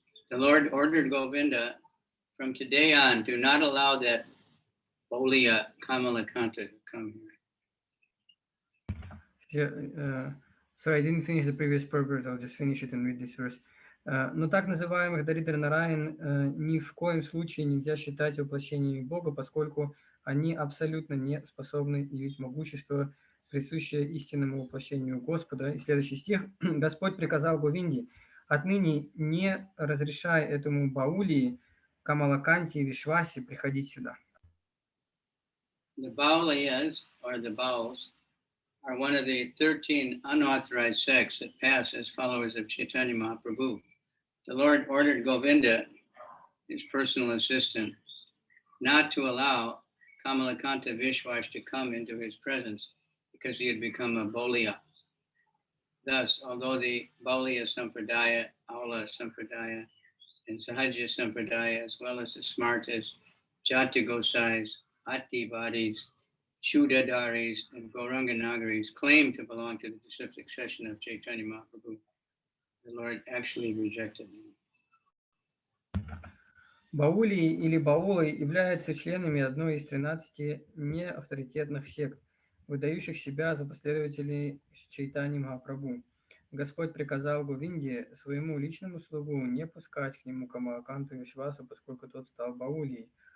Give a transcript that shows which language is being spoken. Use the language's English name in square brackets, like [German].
[English] The Lord ordered Govinda, from today on, do not allow that Boliya Kamalakanta to come here. So I didn't finish the previous paragraph, I'll just finish it and read this verse. [Russian] Но так называемых Даридра Нараян ни в коем случае нельзя считать воплощениями Бога, поскольку они абсолютно не способны явить могущество, присущее истинному воплощению Господа. И следующий стих. Господь приказал Говинде: отныне не разрешай этому Баулии, Камалаканте и Вишвасе приходить сюда. [English] The Bauliyas, or the Bauls, are one of the 13 unauthorized sects that pass as followers of Caitanya Mahaprabhu. The Lord ordered Govinda, his personal assistant, not to allow Kamalakanta Vishwash to come into his presence because he had become a Boliya. Thus, although the Boliya Sampradaya, Aula Sampradaya, and Sahaja Sampradaya, as well as the Smartas, Jata Gosais, Ati-vadis, Shuddhadharis, and Gauranga Nagaris claim to belong to the disciplic succession of Caitanya Mahaprabhu, the Lord actually rejected them. [Russian] Баулии или баулы являются членами одной из 13 неавторитетных сект, выдающих себя за последователей Чайтаньи Махапрабху. Господь приказал Говинде, своему личному слугу, не пускать к нему Камалаканту и Вишвасу, поскольку тот стал баулией.